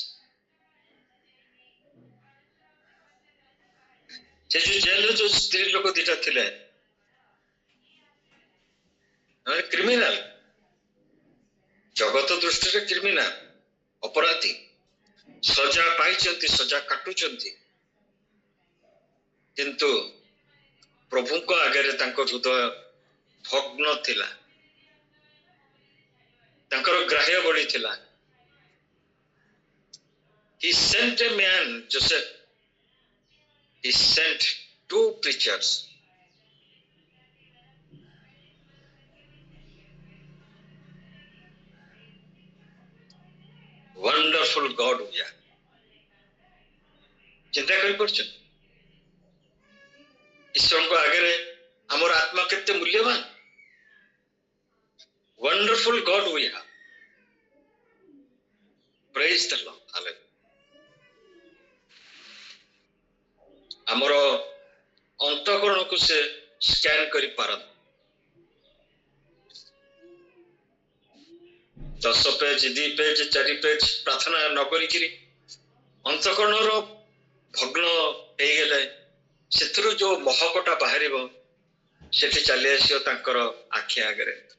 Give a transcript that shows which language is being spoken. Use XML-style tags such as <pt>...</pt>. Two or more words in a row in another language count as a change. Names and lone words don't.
<or>ସେ ଯୋଉ ଜେଲରେ ଯୋଉ ସ୍ତ୍ରୀ ଲୋକ ଦିଟା ଥିଲେ, କ୍ରିମିନାଲ, ଜଗତ ଦୃଷ୍ଟିରେ କ୍ରିମିନାଲ, ଅପରାଧୀ, ସଜା ପାଇଛନ୍ତି, ସଜା କାଟୁଛନ୍ତି, କିନ୍ତୁ ପ୍ରଭୁଙ୍କ ଆଗରେ ତାଙ୍କ ହୃଦୟ ଭଗ୍ନ ଥିଲା, ତାଙ୍କର ଗ୍ରାହ୍ୟ ବଳି ଥିଲା।</or> <en>He sent a man, Joseph. He sent 2 preachers. Wonderful God we are.</en> <or>ଚିନ୍ତା କରିପାରୁଛନ୍ତି ଈଶ୍ୱରଙ୍କ ଆଗରେ ଆମର ଆତ୍ମା କେତେ ମୂଲ୍ୟବାନ।</or> <en>Wonderful God we have. Praise the Lord. Hallelujah.</en> <or>ଆମର ଅନ୍ତଃକରଣକୁ ସେ ସ୍କାନ କରି ପାରନ୍ତି। 10 ପେଜ, 2 ପେଜ, 4 ପେଜ ପ୍ରାର୍ଥନା ନ କରିକିରି ଅନ୍ତଃକରଣର ଭଗ୍ନ ହେଇଗଲେ ସେଥିରୁ ଯୋଉ ମହକଟା ବାହାରିବ, ସେଠି ଚାଲି ଆସିବ ତାଙ୍କର ଆଖି ଆଗରେ।</or>